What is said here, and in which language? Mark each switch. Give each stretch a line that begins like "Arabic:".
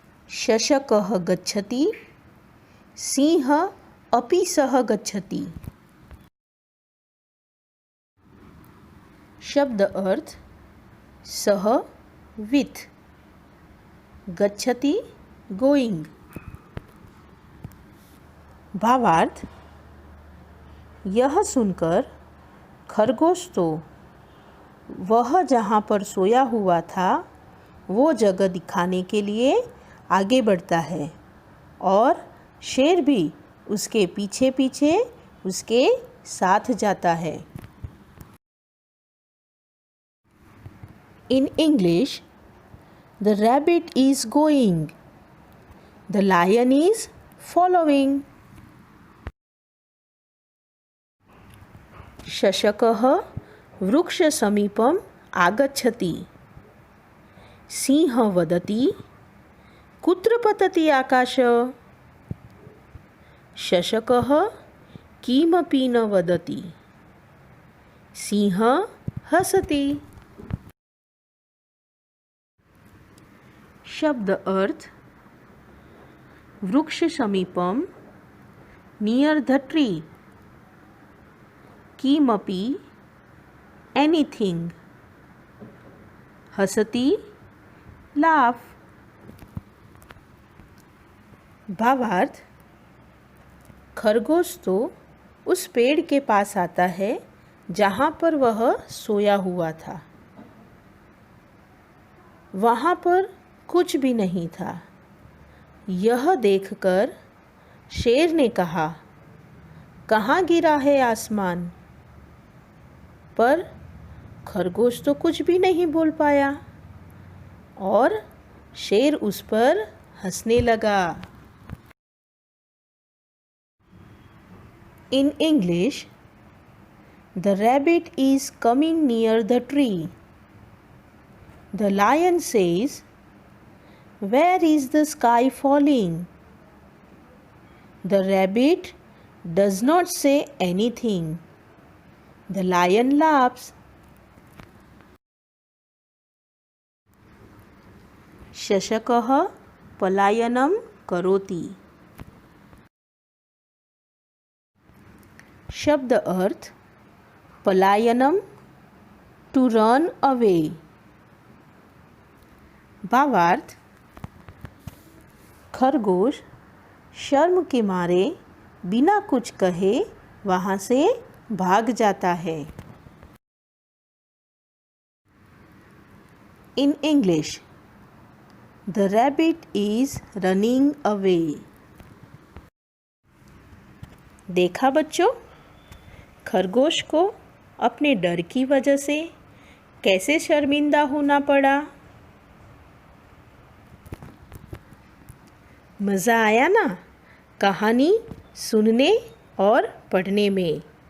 Sanskrit: शशकः गच्छति, सिंहः अपि सह गच्छति।
Hindi: शब्द अर्थ सह विथ, गच्छति गोइंग। भावार्थ यह सुनकर खरगोश तो वह जहाँ पर सोया हुआ था वो जगह दिखाने के लिए आगे बढ़ता है और शेर भी उसके पीछे पीछे उसके साथ जाता है।
English: In English, the rabbit is going, the lion is following.
Sanskrit: शशकः वृक्षसमीपम् आगच्छति, सिंहः वदति कुत्र पतति आकाश। शशकः किमपि न वदति, सिंहः हसति।
Hindi: शब्द अर्थ वृक्ष समीपम
English: near the tree,
Hindi: किमपि एनीथिंग, हसति लाफ। भावार्थ खरगोश तो उस पेड़ के पास आता है जहाँ पर वह सोया हुआ था। वहाँ पर कुछ भी नहीं था। यह देखकर शेर ने कहा, कहाँ गिरा है आसमान? पर खरगोश तो कुछ भी नहीं बोल पाया और शेर उस पर हंसने लगा।
English: In English, the rabbit is coming near the tree. The lion says, where is the sky falling? The rabbit does not say anything. The lion laughs.
Sanskrit: शशकः पलायनं करोति।
Hindi: शब्द अर्थ पलायनम
English: To run away.
Hindi: भावार्थ खरगोश शर्म के मारे बिना कुछ कहे वहाँ से भाग जाता है।
English: In English, the rabbit is running away.
Hindi: देखा बच्चों, खरगोश को अपने डर की वजह से कैसे शर्मिंदा होना पड़ा। मज़ा आया ना कहानी सुनने और पढ़ने में।